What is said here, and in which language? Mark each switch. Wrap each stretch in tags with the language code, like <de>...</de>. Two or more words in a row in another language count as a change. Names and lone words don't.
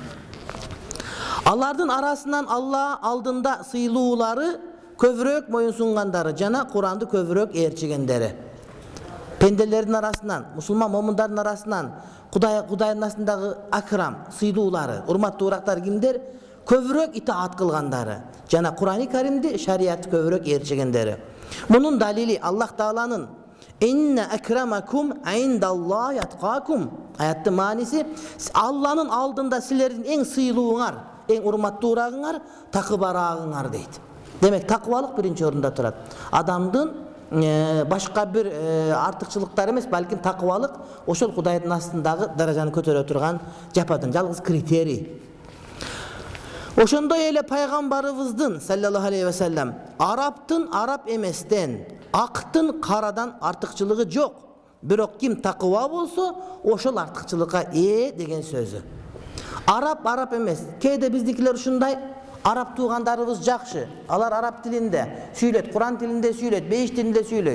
<ky>Алардын арасынан Алла алдында сыйлуулары көбүрөөк моюнсунгандары жана Куранды көбүрөөк ээрчигендери. Пенделердин арасынан, мусулман момундардын арасынан Кудайдын астындагы акрам, сыйлуулары, урматтуураактар кимдер? Көбүрөөк итаат кылгандары жана Курани Каримди, шариятты көбүрөөк ээрчигендери. Мунун далили Аллах Тааланын</ky> <ar>إن أكرمكم عند الله أتقاكم.</ar> <ky>Аяттын мааниси Алланын алдында силердин эң сыйлууңар, эң урматтуурагыңар, такыбараагыңар дейт. Демек такыбалык биринчи орунда турат. Адамдын башка бир артыкчылыктар эмес, балким такыбалык ошол Кудайдын астындагы даражаны көтөрө турган жападан жалгыз критерий. Ошондой эле пайгамбарыбыздын</ky> <ar>صلى الله عليه وسلم</ar> <ky>арабтын араб эместен, актын карадан артыкчылыгы жок. Бирок ким такыва болсо, ошол артыкчылыкка ээ деген сөзү. Араб эмес. Кээде биздикилер ушундай араб туугандарыбыз жакшы. Алар араб тилинде сүйлөйт, Куран тилинде сүйлөйт, бейиш тилинде сүйлөйт.</ky>